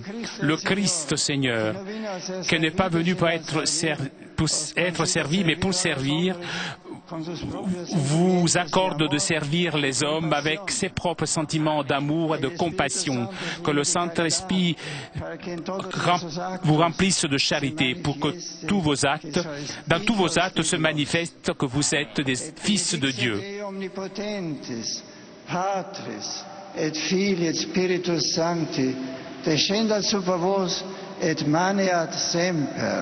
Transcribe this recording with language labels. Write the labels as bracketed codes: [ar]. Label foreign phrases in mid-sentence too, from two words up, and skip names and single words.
[fr] Le Christ Seigneur, qui n'est pas venu pour être servi, mais pour servir, vous accorde de servir les hommes avec ses propres sentiments d'amour et de compassion, que le Saint-Esprit vous remplisse de charité pour que dans tous vos actes se manifeste que vous êtes des fils de Dieu. [la] Et Filii et Spiritus Sancti, descendat super vos et maneat semper.